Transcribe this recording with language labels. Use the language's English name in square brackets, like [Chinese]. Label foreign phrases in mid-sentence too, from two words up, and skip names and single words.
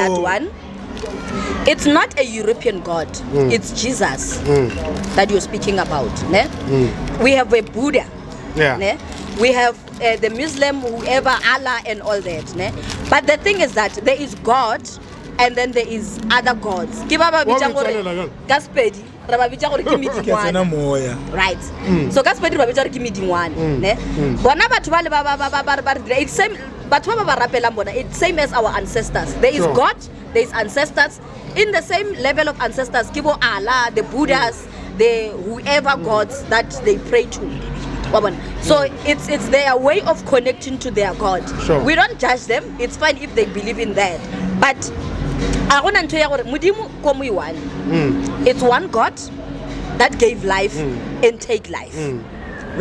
[English] that one. It's not a European God. It's Jesus that you're speaking about. Ne? We have a Buddha. Yeah. Ne? We have the Muslim, whoever, Allah and all that. Ne? But the thing is that there is God and then there is other gods. [Northern Sotho] Ke ba ba bitsa gore ka Sepedi, re ba bitsa gore ke Ke a tsena medingwana. moya. [English] Right. [Northern Sotho] So ka Sepedi re ba bitsa gore ke medingwana. Ne? Bona batho ba le ba [English] it's same [Northern Sotho] batho ba ba rapelang bona [English] it's same as our ancestors. There is Sure. God, there is ancestors in the same level of ancestors. Kibo Allah, the Buddhas, the whoever gods that they pray to. So it's their way of connecting to their God. Sure. We don't judge them. It's fine if they believe in that. But it's one God that gave life and take life.